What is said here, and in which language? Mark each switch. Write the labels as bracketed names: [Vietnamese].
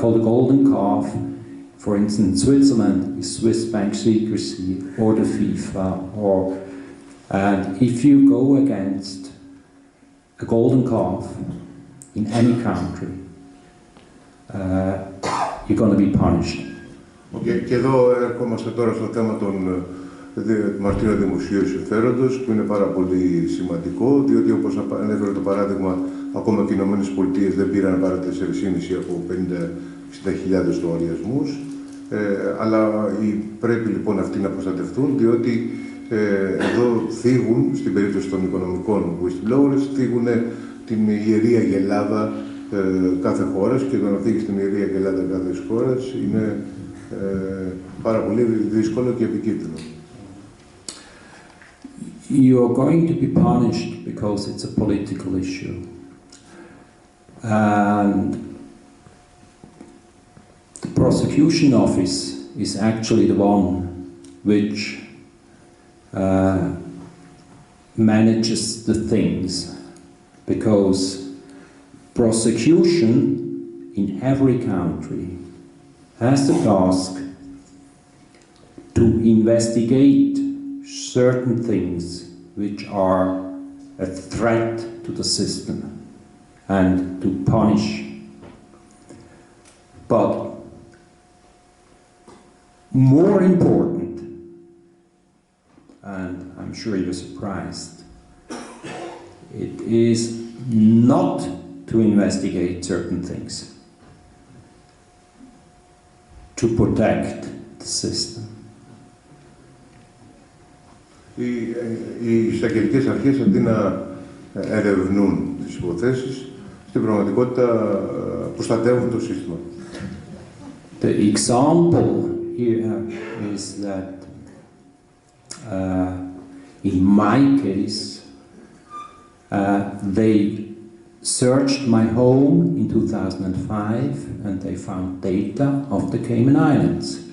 [English] I call the golden calf, for instance, Switzerland is Swiss bank secrecy or the FIFA, and if you go against a golden calf in any country, you're going to be punished. Okay. [Greek] Και εδώ έρχομαστε τώρα στο θέμα των μαρτύρων δημοσίου συμφέροντος, που είναι πάρα πολύ σημαντικό, διότι όπως ανέφερε το παράδειγμα, ακόμα και οι ΗΠΑ δεν πήραν παρά 4,5 από 50-60 λογαριασμούς, αλλά πρέπει λοιπόν αυτοί να προστατευτούν, διότι εδώ θίγουν, στην περίπτωση των οικονομικών whistleblowers, θίγουν την ιερή αγελάδα κάθε χώρας, και το να θίγεις την ιερή αγελάδα κάθε χώρας είναι πάρα πολύ δύσκολο και επικίνδυνο. [English] You're going to be punished because it's a political issue. And the prosecution office is actually the one which manages the things, because prosecution in every country has the task to investigate certain things which are a threat to the system and to punish. But more important, and I'm sure you're surprised, it is not to investigate certain things, to protect the system. [Greek] Οι εισαγγελικές αρχές, αντί να ερευνούν τις υποθέσεις, στην πραγματικότητα προστατεύουν το σύστημα. [English] The example here is that in my case, they searched my home in 2005 and they found data of the Cayman Islands.